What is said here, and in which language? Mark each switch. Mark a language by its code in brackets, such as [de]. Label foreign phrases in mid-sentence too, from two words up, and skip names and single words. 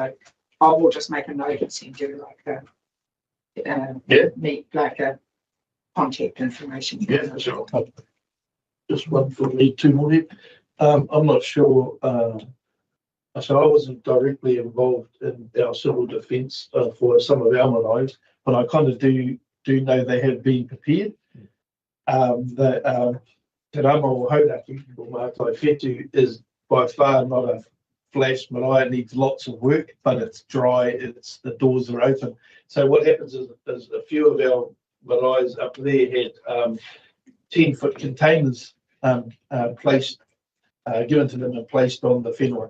[en] So I will just make a note and send you like need like a contact information. Yeah, for sure. Just one for me, two more. I'm not sure. So I wasn't directly involved in our civil defence for some of our maraes, but I kind of do know they have been prepared. Te rama o hauraki, or Mātai Whetū, is by far not a flash marae. It needs lots of work, but it's dry, the doors are open. So what happens is a few of our maraes up there had 10-foot containers placed, given to them and placed on the whenua.